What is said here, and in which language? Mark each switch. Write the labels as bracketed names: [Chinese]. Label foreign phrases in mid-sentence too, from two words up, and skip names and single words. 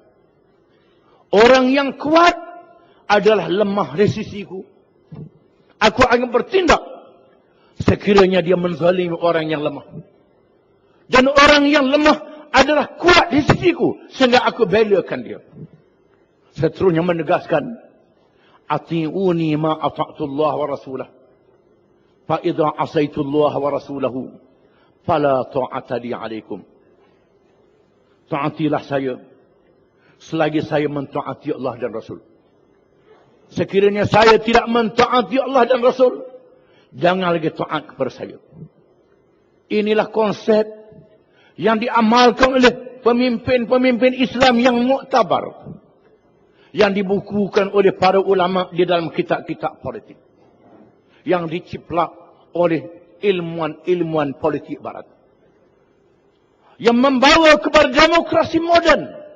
[Malay] Orang yang kuat adalah lemah di sisiku. Aku akan bertindak sekiranya dia menzalimi orang yang lemah. Dan orang yang lemah adalah kuat di sisiku sehingga aku belakan dia. Seterusnya menegaskan, [Arabic] أطيعوني ما أطعت الله ورسوله. فإذا عصيت الله ورسوله فلا طاعة لي عليكم. [Malay] Taatilah saya selagi saya mentaati Allah dan Rasul. Sekiranya saya tidak mentaati Allah dan Rasul, jangan lagi taat kepada saya. Inilah konsep yang diamalkan oleh pemimpin-pemimpin Islam yang muktabar, yang dibukukan oleh para ulama di dalam kitab-kitab politik, yang diciplak oleh ilmuwan-ilmuwan politik barat, yang membawa kepada demokrasi moden.